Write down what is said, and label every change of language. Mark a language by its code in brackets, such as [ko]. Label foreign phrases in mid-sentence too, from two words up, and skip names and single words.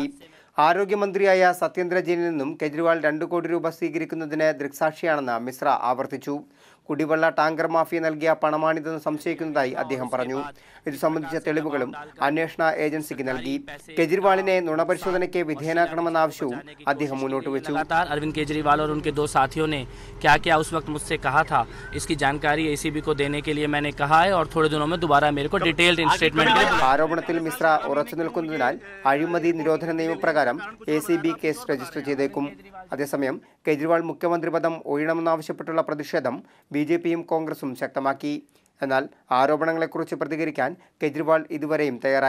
[ml] ആരോഗ്യമന്ത്രിയായ സത്യേന്ദ്ര ജെയിനിൽ നിന്നും കെജ്രിവാൾ 2 കോടി രൂപ സ്വീകരിക്കുന്നതിന് ദൃക്സാക്ഷിയാണെന്ന് മിശ്ര ആവർത്തിച്ചു. കുടിവെള്ള ടാങ്കർ മാഫിയ നൽകിയ പണമാണിതെന്ന് സംശയിക്കുന്നതായി അദ്ദേഹം പറഞ്ഞു. ഇത് സംബന്ധിച്ച തെളിവുകളും അന്വേഷണ ഏജൻസിക്ക് നൽകി. കെജ്രിവാളിനെ നുണപരിശോധനയ്ക്ക് വിധേയനാക്കണമെന്ന ആവശ്യവും അദ്ദേഹം മുന്നോട്ട് വെച്ചു. [hi] अरविंद केजरीवाल और उनके 2 साथियों ने क्या क्या उस वक्त मुझसे कहा था, इसकी जानकारी ACB को देने के लिए मैंने कहा है और थोड़े दिनों में दोबारा मेरे को [en] detailed statement [hi] के लिए [ml] ആരോപണത്തിൽ മിശ്ര ഉറച്ചു നിൽക്കുന്നതിനാൽ അഴിമതി നിരോധന നിയമപ്രകാരം ACB കേസ് രജിസ്റ്റർ ചെയ്തേക്കും. അതേസമയം കെജ്രിവാൾ മുഖ്യമന്ത്രി പദം ഒഴിയണമെന്നാവശ്യപ്പെട്ടുള്ള പ്രതിഷേധം BJPയും കോൺഗ്രസും ശക്തമാക്കി. എന്നാൽ ആരോപണങ്ങളെക്കുറിച്ച് പ്രതികരിക്കാൻ കെജ്രിവാൾ ഇതുവരെയും തയ്യാറായിട്ടില്ല.